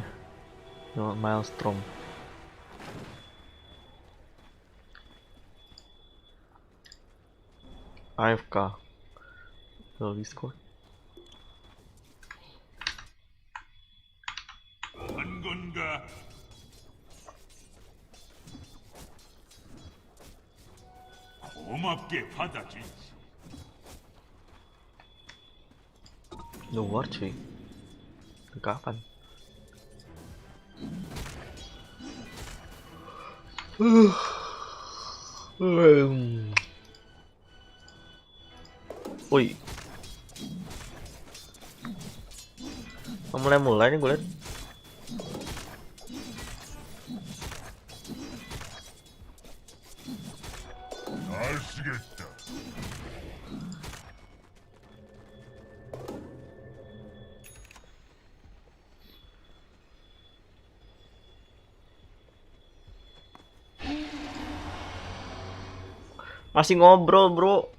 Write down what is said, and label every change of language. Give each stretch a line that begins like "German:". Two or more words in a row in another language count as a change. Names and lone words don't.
English: No, Maelstrom. AFK.
Indonesian: Lo Discord.
Korean: 한 건가? 고맙게 받아주지.
Indonesian: Luar cuy. Kapan? Woi. Mulai nih gue liat.
Korean: 잘 쓰겠다.
Indonesian: Masih ngobrol bro.